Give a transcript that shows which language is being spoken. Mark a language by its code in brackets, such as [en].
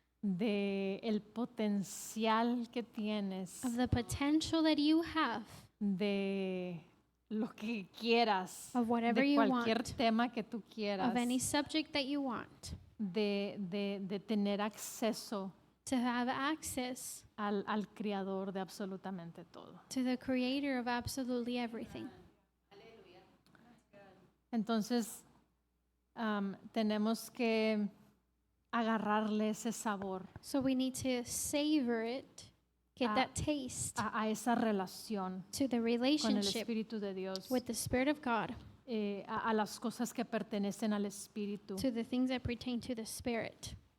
[es] de el potencial que tienes, [en] of the potential that you have [es] de lo que quieras, [en] of whatever [es] de [en] you [es] cualquier [en] want, [es] tema que tú quieras, [en] of any subject that you want, [es] de tener acceso [en] to have access [es] al creador de absolutamente todo. [en] to the creator of absolutely everything. [es] Entonces, tenemos que agarrarle ese sabor [en] So we need to savor it, get Ah, that taste [es] a esa relación [en] to the [es] con el [en] relationship [es] Espíritu de Dios, [en] with the Spirit of God, [es] a las cosas que pertenecen al Espíritu. [en] to the things that pertain to the Spirit.